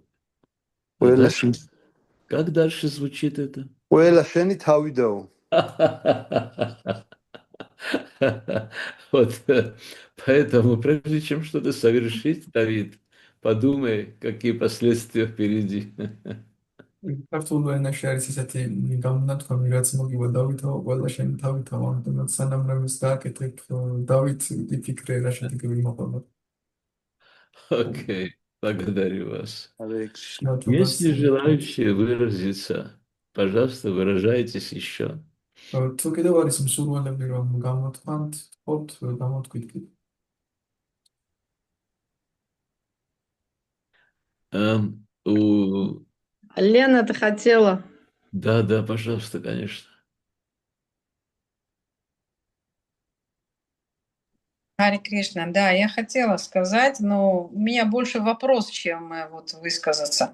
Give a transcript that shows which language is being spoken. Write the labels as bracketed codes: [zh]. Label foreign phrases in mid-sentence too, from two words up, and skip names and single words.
[ru] Вы Уэла знаете, как дальше звучит это? [ka] შენი თავითაო. [ru] Вот, поэтому, прежде чем что-то совершить, Давид, подумай, какие последствия впереди. [ka] ქართულ ენაში არის ესეთი გამონათქვამი, რაც მოგივა დავითაო, ყველა შენი თავითაო, ამიტომაც სანამ რამეს გააკეთებ, დავით იფიქრე რა შედეგები მოყოლო. [ru] Окей, благодарю вас. Алекс. Есть ли желающие выразиться? Пожалуйста, выражайтесь еще. [ka] თუ კიდევ არის მსურველები რომ გამოთქვანთ, თქოთ, გამოთქვით კიდე. [ru] Лена, ты хотела? Да, да, пожалуйста, конечно. Харе Кришна, да, я хотела сказать, но у меня больше вопрос, чем вот высказаться.